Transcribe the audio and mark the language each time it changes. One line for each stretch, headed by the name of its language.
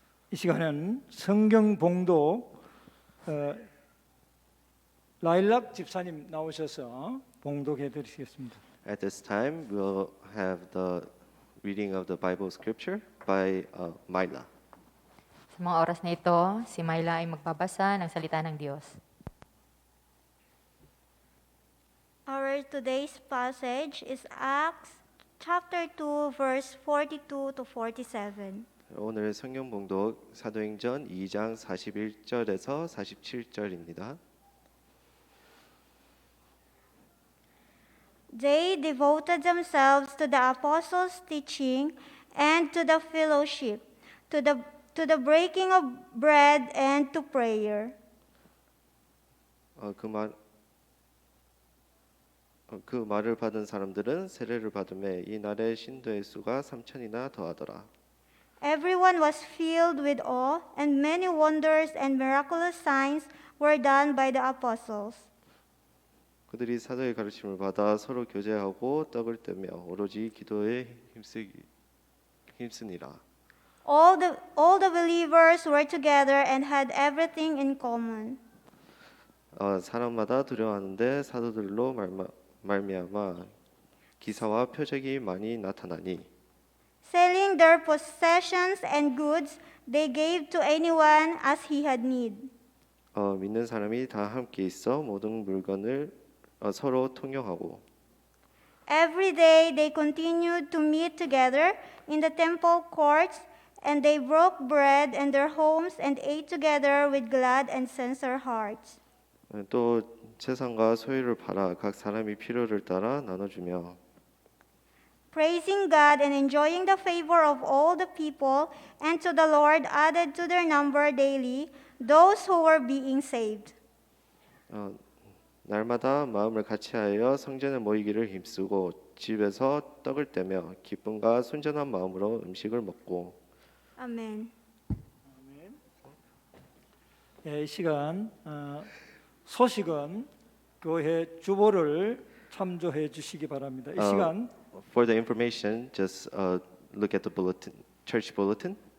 Korean: 이 시간은 성경 봉독 라일락 집사님 나오셔서 봉독해 드리겠습니다.
English: At this time, we'll have the reading of the Bible scripture by Myla.
Filipino: Sa mga oras na ito, si Myla ay magbabasa ng salita ng Diyos.
English: Our today's passage is Acts chapter 2 verse 42 to 47.
Korean: 오늘 성경 봉독 사도행전 2장 41절에서 47절입니다.
English: They devoted themselves to the apostles' teaching and to the fellowship, to the breaking of bread and to prayer.
Korean: 그 말을 받은 사람들은 세례를 받음에 이날의 신도의 수가 3,000이나 더하더라.
English: Everyone was filled with awe, and many wonders and miraculous signs were done by the apostles.
Korean: 그들이 사도의 가르침을 받아 서로 교제하고 떡을 떼며 오로지 기도에 힘쓰니라.
English: All the believers were together and had everything in common.
Korean: 사람마다 두려워하는데 사도들로 말미암아 기사와 표적이 많이 나타나니
English: Selling their possessions and goods, they gave to anyone as he had need.
Korean: 믿는 사람이 다 함께 있어 모든 물건을 서로 통용하고
English: Every day they continued to meet together in the temple courts, and they broke bread in their homes and ate together with glad and sincere hearts.
Korean: 또 재산과 소유를 팔아 각 사람이 필요를 따라 나눠주며
English: Praising God and enjoying the favor of all the people, and to the Lord added to their number daily those who were being saved.
Korean: 날마다 마음을 같이하여 성전에 모이기를 힘쓰고 집에서 떡을 떼며 기쁨과 순전한 마음으로 음식을 먹고.
English: Amen.
Korean: 이 시간 소식은 교회 주보를 참조해 주시기 바랍니다. 이 시간
English: For the information, just look at the bulletin, church bulletin.